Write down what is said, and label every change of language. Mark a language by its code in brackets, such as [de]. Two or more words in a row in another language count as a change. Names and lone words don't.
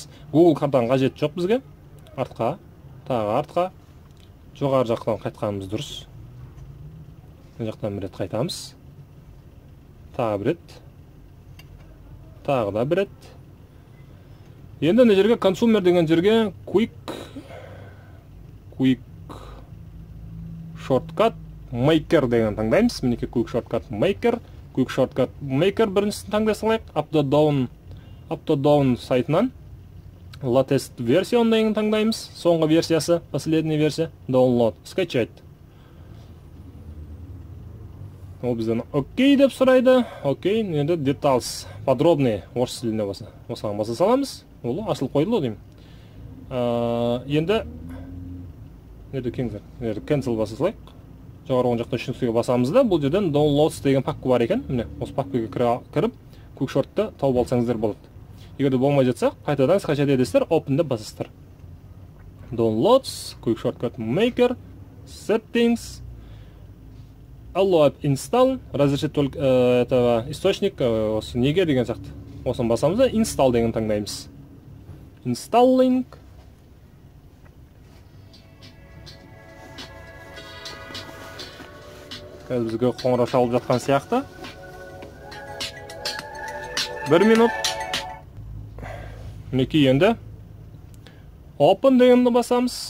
[kk] Google картаның қажеті жоқ бізге. Артқа, тағы артқа, жоғары жақтан қайтқанымыз дұрыс. Бұл жақтан бір рет қайтамыз. Тағы бір рет. Тағы да бір рет. Енді не жерге consumer деген жерге [en] quick shortcut maker [kk] деген таңдаймыз. Мінеке [en] quick shortcut maker [kk] біріншісін таңдай салайық. [en] Up to down [kk] сайтынан latest версияны деген таңдаймыз. Соңғы версиясы, [ru] последний версия, [kk] download, скачать. Ол бізден окей деп сұрайды. Окей, енді details, подробный орыс тілінде болса. Осыған баса саламыз. Ол ашылып қойды деймін. Енді cancel баса салайық. Жоғары оң жақта 3 нүктеге басамыз да, бұл жерден downloads деген папка бар екен. Міне, осы папкаға кіріп, [en] quick short'ты [kk] тауып алсаңыздар болады. Егер де болмай жатса, қайтадан скачать етесіздер, open деп басасыздар. [en] Downloads, quick shortcut maker, settings, allow app install, [ru] разрешит только этого источник, [kk] осы неге деген сияқты. Осыны басамыз да, install деген таңдаймыз. Installing. Қазір бізге қоңырау шалып жатқан сияқты. 1 минут. Мінеки енді open дегенді басамыз.